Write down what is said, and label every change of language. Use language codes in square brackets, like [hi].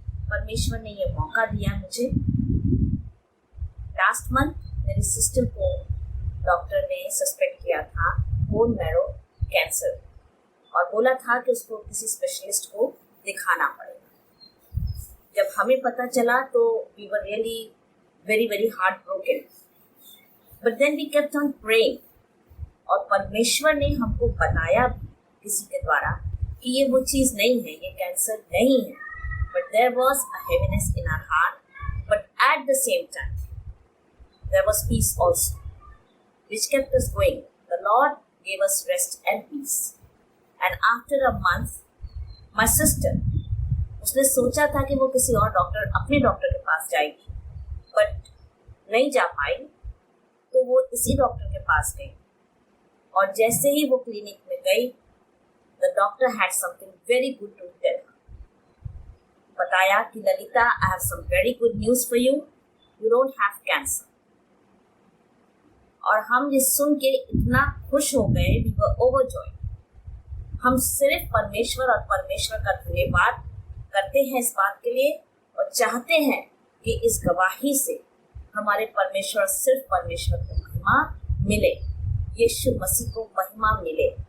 [hi] परमेश्वर ने ये मौका दिया मुझे। लास्ट मंथ मेरी सिस्टर को डॉक्टर ने सस्पेक्ट किया था बोन मैरो कैंसर और बोला था कि उसको किसी स्पेशलिस्ट को दिखाना पड़ेगा। जब हमें पता चला तो [en] we were really very very heartbroken, but then we kept on praying [hi] और परमेश्वर ने हमको बताया किसी के द्वारा कि ये वो चीज़ नहीं है, ये कैंसर नहीं है। [en] But there was a heaviness in our heart, but at the same time, there was peace also, which kept us going. The Lord gave us rest and peace. And after a month, my sister, [hi] उसने सोचा था कि वो किसी और doctor, अपने doctor के पास जाएगी, but नहीं जा पाई, तो वो इसी डॉक्टर के पास गई। और जैसे ही वो क्लिनिक में गई, [en] the doctor had something very good to tell her. [hi] बताया कि [en] Lalita, I have some very good news for you. You don't have cancer. [hi] और हम ये सुन के इतना खुश हो गए, [en] we were overjoyed. [hi] हम सिर्फ परमेश्वर और परमेश्वर का धन्यवाद करते हैं इस बात के लिए और चाहते हैं कि इस गवाही से हमारे परमेश्वर, सिर्फ परमेश्वर को महिमा मिले, यीशु मसीह को महिमा मिले।